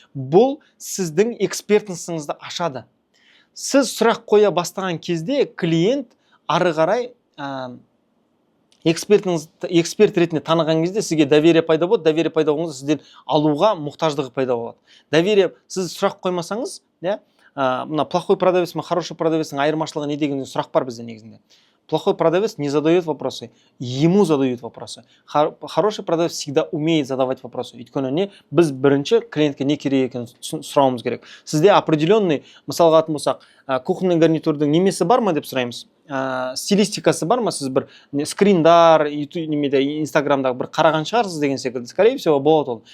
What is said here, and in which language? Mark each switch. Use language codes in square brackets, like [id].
[kk] Бұл сіздің экспертностіңізді ашады. Сіз сұрақ қоя бастаған кезде клиент ары қарай эксперт ретінде таныған кезде сізге доверие пайда болады. Доверие пайда болғанда сізден алуға мұқтаждығы пайда болады. Доверие, сіз сұрақ қоймасаңыз, мына [ru] плохой продавец, хороший [kk] продавецтің айырмашылығы не деген сұрақ бар бізде негізінде. [ru] Плохой продавец не задает вопросы, ему задают вопросы. Хороший продавец всегда умеет задавать вопросы. [kk] Өйткені не, біз бірінші клиентке не керек екенін сұрауымыз керек. Сізде определенный, мысалға атын болсақ, кухонный гарнитурдың немесі бар ма деп сұраймыз. Стилистикасы бар ма, сіз бір скриндар, инстаграмдағы бір қараған шығарсыз деген секілді. [ru] Скорее всего, [kk] болады ол.